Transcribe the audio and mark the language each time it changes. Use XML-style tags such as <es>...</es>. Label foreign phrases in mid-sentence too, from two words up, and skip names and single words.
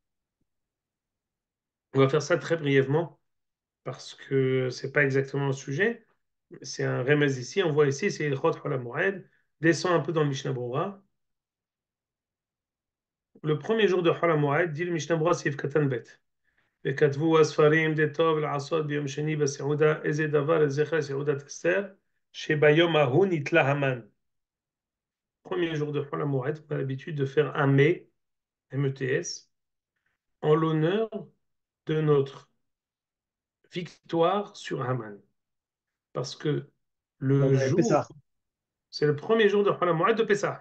<fr>On va faire ça très brièvement parce que c'est pas exactement le sujet. C'est un remez ici. On voit ici, c'est Ilchot Hol HaMoed. Descend un peu dans le Mishnah Berurah. Le premier jour de Hol HaMoed, dit le Mishnah Berurah, c'est</fr> <he>קטן ב. וכתבו הספרים דטוב לעשות ביום שני בסעודה איזה דבר לזכר סעודת אסתר שביום ההוא נתלה המן.</he> <fr>Premier jour de Hol HaMoed, on a l'habitude de faire un mets, METS, en l'honneur de notre victoire sur Haman. Parce que le Le jour, Pessah. c'est le premier jour de Hol HaMoed de Pessah.</fr>